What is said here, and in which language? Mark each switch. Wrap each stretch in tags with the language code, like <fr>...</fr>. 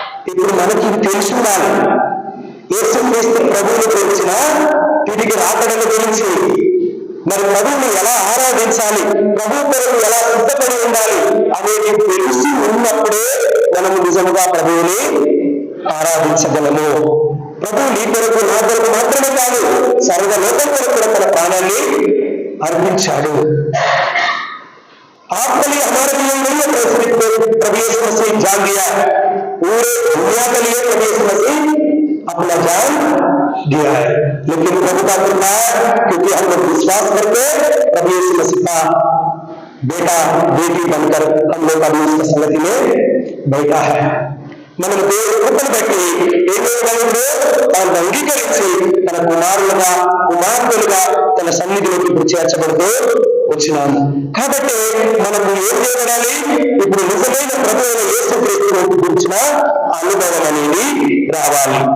<te>ఇప్పుడు మనకి ఇది తెలిసి ఉండాలి. యేసుక్రీస్తు ప్రభువుని గురించిన తిరిగి రాకడను గురించి, మరి ప్రభువుని ఎలా ఆరాధించాలి, ప్రభు కొరకు ఎలా సిద్ధపడి ఉండాలి అనేది తెలిసి ఉన్నప్పుడే మనము నిజముగా ప్రభువుని ఆరాధించగలము. ప్రభువు నీ కొరకు నా కొరకు మాత్రమే కాదు, సర్వలోకం కొరకు కూడా తన ప్రాణాన్ని अर्पिंचाడు.</te> <hi>आपके लिए हमारे लिए नहीं है, प्रभु यीशु मसीह जान दिया, पूरे दुनिया के लिए प्रभु यीशु मसीह अपना जान दिया है. लेकिन प्रभु का कृपा है, क्योंकि हम लोग विश्वास करके प्रभु यीशु मसीह का बेटा बेटी बनकर हम लोग अभी उसकी संगति में बैठा है.</hi> <te>మనం దేవుని కృపను బట్టి ఏం చేయగలంలో తాను అంగీకరించి తన కుమారులుగా కుమార్తెలుగా తన సన్నిధిలోకి ఇప్పుడు చేర్చబడుతూ వచ్చినాము. కాబట్టి మనకు ఏం చేయబడాలి? ఇప్పుడు నిజమైన ప్రభు అయిన యేసుక్రీస్తును గురించిన అనుభవం అనేది రావాలి.</te>